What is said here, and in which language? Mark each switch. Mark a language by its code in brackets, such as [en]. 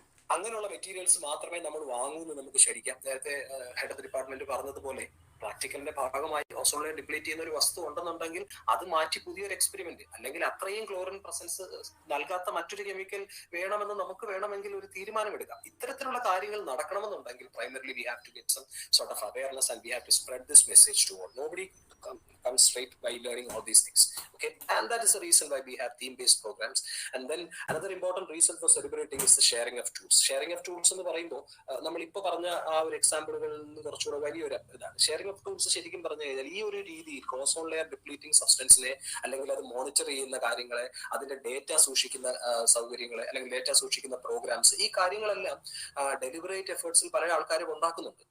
[ml] അങ്ങനെയുള്ള മെറ്റീരിയൽസ് മാത്രമേ നമ്മൾ വാങ്ങൂ എന്ന് നമുക്ക് ശരിക്കാം. നേരത്തെ ഹെഡ് ഓഫ് ഡിപ്പാർട്ട്മെന്റ് പറഞ്ഞതുപോലെ പ്രാക്ടിക്കലിന്റെ ഭാഗമായി ഓസോൺ ലെയർ ഡിപ്ലീറ്റ് ചെയ്യുന്ന ഒരു വസ്തു ഉണ്ടെന്നുണ്ടെങ്കിൽ അത് മാറ്റി പുതിയൊരു എക്സ്പെരിമെന്റ് അല്ലെങ്കിൽ അത്രയും ക്ലോറിൻ പ്രസൻസ് നൽകാത്ത മറ്റൊരു കെമിക്കൽ വേണമെന്ന് നമുക്ക് വേണമെങ്കിൽ ഒരു തീരുമാനമെടുക്കാം. ഇത്തരത്തിലുള്ള കാര്യങ്ങൾ നടക്കണമെന്നുണ്ടെങ്കിൽ [en] Primarily we have to get some sort of awareness and we have to spread this message to all. Nobody comes straight by learning all these things. Okay, and that is the reason why we have theme-based programs. And then another important reason for celebrating is the sharing of tools. Sharing of tools [ml] എന്ന് പറയുമ്പോൾ നമ്മൾ ഇപ്പൊ പറഞ്ഞ ആ ഒരു എക്സാമ്പിളുകളിൽ നിന്ന് കുറച്ചുകൂടെ വലിയൊരു ഇതാണ്. ഷെയറിംഗ് ഓഫ് ടൂൾസ് ശരിക്കും പറഞ്ഞു കഴിഞ്ഞാൽ ഈ ഒരു രീതിയിൽ ഓസോൺ ലെയർ ഡിപ്ലീറ്റിംഗ് സബ്സ്റ്റൻസിനെ അല്ലെങ്കിൽ അത് മോണിറ്റർ ചെയ്യുന്ന കാര്യങ്ങളെ, അതിന്റെ ഡേറ്റ സൂക്ഷിക്കുന്ന സൗകര്യങ്ങളെ അല്ലെങ്കിൽ ഡേറ്റ സൂക്ഷിക്കുന്ന പ്രോഗ്രാംസ്, ഈ കാര്യങ്ങളെല്ലാം ഡെലിബറേറ്റ് എഫേർട്സിൽ പല ആൾക്കാരും ഉണ്ടാക്കുന്നുണ്ട്.